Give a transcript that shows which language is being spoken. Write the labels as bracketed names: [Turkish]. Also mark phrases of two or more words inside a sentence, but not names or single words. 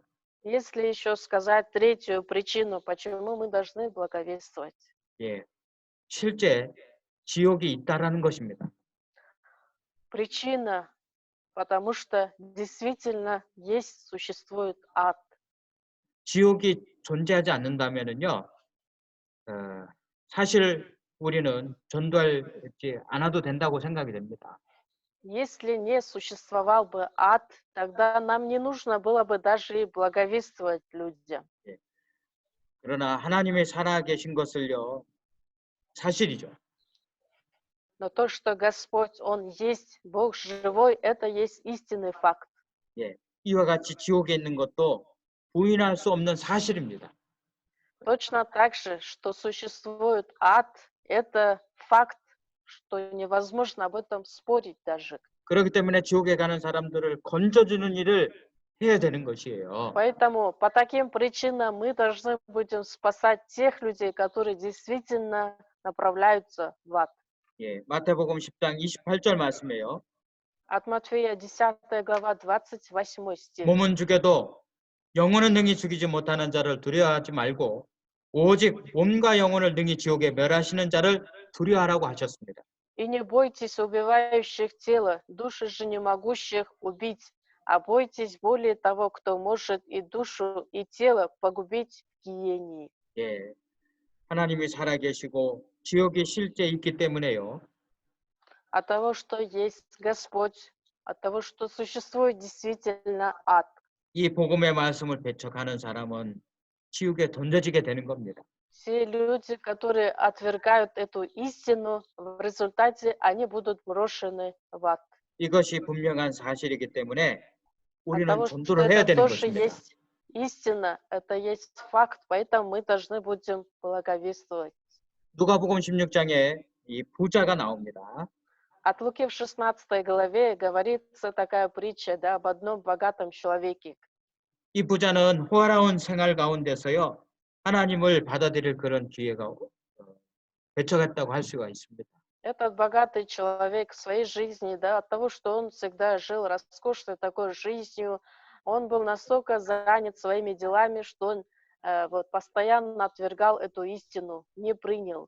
[Russian] Если еще сказать третью причину, почему мы должны благовествовать. [Korean] 예, 실제 지옥이 있다라는 것입니다. [Russian] Причина, потому что действительно существует ад. [Korean] 지옥이 존재하지 않는다면은요. 사실 우리는 전도하지 않아도 된다고 생각이 됩니다. [Russian] Если не существовал бы ад, тогда нам не нужно было бы даже и благовествовать людям. [Korean] 예. 그러나 하나님이 살아계신 것을요. 사실이죠. [Russian] Но то, что Господь, Он есть Бог живой, это есть истинный факт. [Korean] 예. 이와 같이 지옥에 있는 것도 부인할 수 없는 사실입니다. [Russian] Точно так же, что существует ад, это факт, что невозможно об этом спорить даже. [Korean] 그렇기 때문에 지옥에 가는 사람들을 건져주는 일을 해야 되는 것이에요. [Russian] Поэтому по таким причинам мы должны будем спасать тех людей, которые действительно направляются в ад. [Korean] 예. 마태복음 10장 28절 말씀이에요. [Russian] От Матфея 10 глава 28 стих. [Korean] 몸은 죽여도 영혼은 능히 죽이지 못하는 자를 두려워하지 말고 오직 몸과 영혼을 능히 지옥에 멸하시는 자를 두려워하라고 하셨습니다. [Russian] И не бойтесь убивающих тело, души же не могущих убить, а бойтесь более того, кто может и душу, и тело погубить в гиении. [Korean] 예. 하나님이 살아계시고 지옥이 실제 있기 때문에요. [Russian] От того, что есть Господь, от того, что существует действительно ад. [Korean] 이 복음의 말씀을 배척하는 사람은 지옥에 던져지게 되는 겁니다. [Russian] Все люди, которые отвергают эту истину, в результате они будут брошены в ад. [Korean] 이것이 분명한 사실이기 때문에 [Russian] От [Korean] 우리는 [Russian] того, что [Korean] 전도를 해야 [Russian] это [Korean] 되는 [Russian] тоже [Korean] 것입니다. [Russian] есть истина, это есть факт, поэтому мы должны будем благовествовать. [Korean] 누가복음 16장에 이 부자가 나옵니다. [Russian] От Луки в 16 главе говорится такая притча, да, об одном богатом человеке. [Korean] 이 부자는 호화로운 생활 가운데서요. 하나님을 받아들일 그런 기회가 배척했다고 할 수가 있습니다. [Russian] Этот богатый человек в своей жизни, да, от того, что он всегда жил роскошной такой жизнью, он был настолько занят своими делами, что он вот постоянно отвергал эту истину, не принял.